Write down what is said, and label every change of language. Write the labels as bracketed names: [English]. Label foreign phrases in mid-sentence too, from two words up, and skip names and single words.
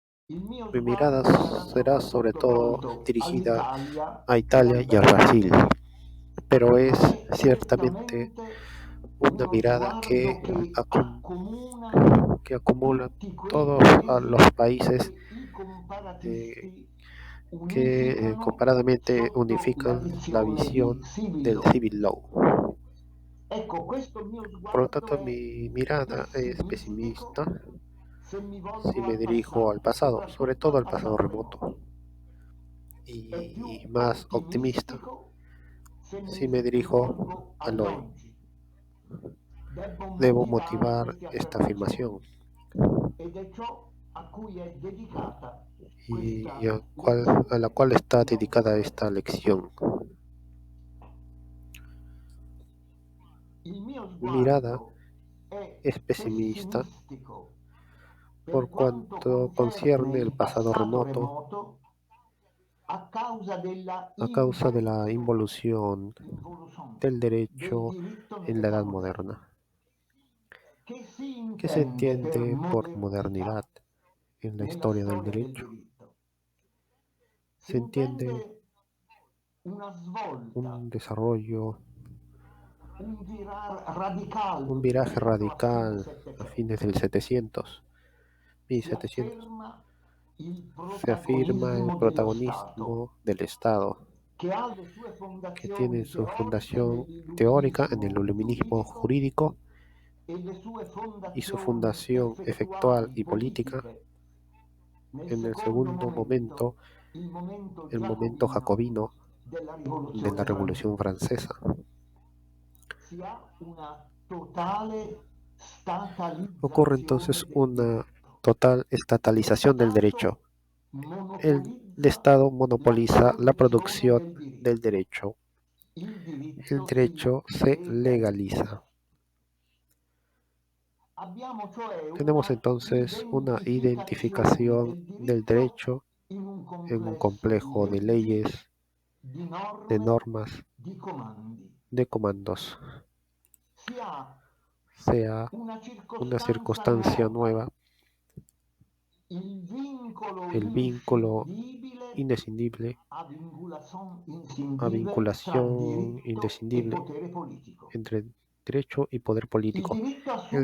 [Spanish] Mi mirada será sobre todo [Italian] proposito [Spanish] dirigida [Italian] all'Italia a e al Italia [Spanish] y a [Italian] Brasile. [Spanish] Brasil, pero es [Italian] È [Spanish] ciertamente [Italian] effettivamente [Spanish] una [Italian] uno [Spanish] mirada [Italian] sguardo che accomuna [Spanish] que acumula [Italian] tutti quei [Spanish] todos a [Italian] paesi [Spanish] los países [Italian] che i eh, comparatisti [Spanish] que [Italian] unificano [Spanish] comparadamente [Italian] sotto la [Spanish] unifican la [Italian] visione di [Spanish] visión [English] civil [Spanish] del [English] law. civil law. [Italian] Ecco, questo mio [Spanish] Por lo [Italian] sguardo [Spanish] tanto, [Italian] è [Spanish] mi mirada es pesimista [Italian] pessimistico se mi si volgo [Spanish] me [Italian] al [Spanish] dirijo al [Italian] passato, [Spanish] pasado, sobre [Italian] soprattutto [Spanish] todo [Italian] al [Spanish] al pasado [Italian] passato remoto, remoto, e [Spanish] y [Italian] più [Spanish] más optimista [Italian] ottimistico se [Spanish] si me [Italian] mi [Spanish] dirijo [Italian] rivolgo [Spanish] al hoy. [Italian] all'oggi. Devo [Spanish] Debo [Italian] motivare [Spanish] motivar [Italian] queste [Spanish] esta [Italian] affermazioni [Spanish] afirmación [Italian] ed è ciò a cui è dedicata [Spanish] y [Italian] questa [Spanish] a la [Italian] lezione [Spanish] cual está [Italian] di oggi [Spanish] dedicada [Italian] sera. [Spanish] esta lección. [Italian] Il mio [Spanish] Mi mirada [Italian] sguardo è [Spanish] es pesimista [Italian] pessimistico per [Spanish] por [Italian] quanto [Spanish] cuanto [Italian] concerne [Spanish] concierne el [Italian] il [Spanish] pasado [Italian] passato remoto remoto a causa della [Spanish] a causa de la [Italian] involuzione [Spanish] involución [English] involution [Spanish] del del derecho [Italian] diritto [Spanish] en la Edad [Italian] nell'età moderna. [Spanish] moderna. [Italian] Che si [Spanish] ¿Qué se [Italian] intende per [Spanish] entiende por [Italian] modernità [Spanish] modernidad en la [Italian] nella [Spanish] historia del [Italian] storia del [Spanish] derecho? [Italian] diritto? Si [Spanish] Se entiende [Italian] intende una svolta, [Spanish] un desarrollo, un virar radical un viraje [Italian] rispetto a fine [Spanish] radical a fines [Italian] Settecento. [Spanish] del 700, [Italian] Si 1700. afferma il [Spanish] Se afirma el [Italian] protagonismo dello Stato, [Spanish] protagonismo del Estado, [Italian] che ha le sue [Spanish] que tiene [Italian] fondazioni [Spanish] su [Italian] teoriche [Spanish] fundación teórica en el [Italian] nell'illuminismo [Spanish] iluminismo [Italian] giuridico [Spanish] jurídico [Italian] e le sue [Spanish] y su [Italian] fondazioni [Spanish] fundación efectual [Italian] effettuali [Spanish] y política [Italian] politiche nel [Spanish] en el [Italian] secondo [Spanish] segundo momento, [Italian] momento, il momento [Spanish] el momento [Italian] giacobino [Spanish] jacobino [Italian] della [Spanish] de la [Italian] rivoluzione [Spanish] Revolución [Italian] francese. [Spanish] Francesa. [Italian] Si ha una totale [Spanish] Ocurre entonces [Italian] statalizzazione del [Spanish] una [Italian] diritto. [Spanish] total [Italian] Lo [Spanish] estatalización del derecho. [Italian] Stato [Spanish] El [Italian] monopolizza [Spanish] Estado [Italian] la [Spanish] monopoliza la [Italian] produzione [Spanish] producción [Italian] del [Spanish] del [Italian] diritto. [Spanish] derecho. [Italian] Il [Spanish] El [Italian] diritto si [Spanish] derecho se legaliza. [Italian] legalizza. Abbiamo cioè [Spanish] Tenemos [Italian] una [Spanish] entonces una [Italian] identificazione [Spanish] identificación [Italian] del [Spanish] del [Italian] diritto [Spanish] derecho [Italian] in un [Spanish] en un [Italian] complesso di [Spanish] complejo de [Italian] leggi, [Spanish] leyes, [Italian] di [Spanish] de [Italian] norme, [Spanish] normas, [Italian] di comandi. [Spanish] de comandos, [Italian] Si ha [Spanish] sea [Italian] una [Spanish] una [Italian] circostanza [Spanish] circunstancia [Italian] nuova, [Spanish] nueva, [Italian] il vincolo [Spanish] el vínculo [Italian] inscindibile [Spanish] indescindible [Italian] a vinculazione [Spanish] a [Italian] inscindibile tra [Spanish] vinculación [Italian] diritto e [Spanish] indescindible [Italian] potere politico. [Spanish] entre derecho y poder [Italian] Il [Spanish] político. [Italian] diritto [Spanish] El